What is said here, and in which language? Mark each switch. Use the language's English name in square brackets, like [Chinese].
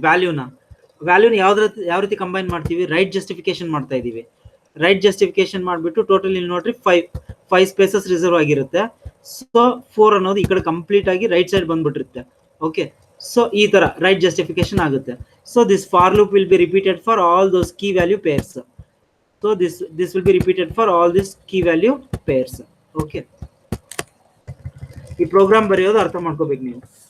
[Kannada] ವ್ಯಾಲ್ಯೂನ ಯಾವ ರೀತಿ ಕಂಬೈನ್ ಮಾಡ್ತೀವಿ, ರೈಟ್ ಜಸ್ಟಿಫಿಕೇಶನ್ ಮಾಡ್ತಾ ಇದೀವಿ. ರೈಟ್ ಜಸ್ಟಿಫಿಕೇಶನ್ ಮಾಡ್ಬಿಟ್ಟು ಟೋಟಲ್ ಇಲ್ಲಿ ನೋಡ್ರಿ 5 ಸ್ಪೇಸಸ್ ರಿಸರ್ವ್ ಆಗಿರುತ್ತೆ. ಸೊ 4 ಅನ್ನೋದು ಈ ಕಡೆ ಕಂಪ್ಲೀಟ್ ಆಗಿ ರೈಟ್ ಸೈಡ್ ಬಂದ್ಬಿಟ್ಟಿರುತ್ತೆ. ಓಕೆ, ಸೊ ಈ ತರ ರೈಟ್ ಜಸ್ಟಿಫಿಕೇಶನ್ ಆಗುತ್ತೆ. [English] So this for loop will be repeated for all those key value pairs. So this will be repeated for all these key value pairs. [Kannada] Okay, ಈ program ಬರೆಯೋದು ಅರ್ಥ ಮಾಡ್ಕೋಬೇಕು ನೀವು.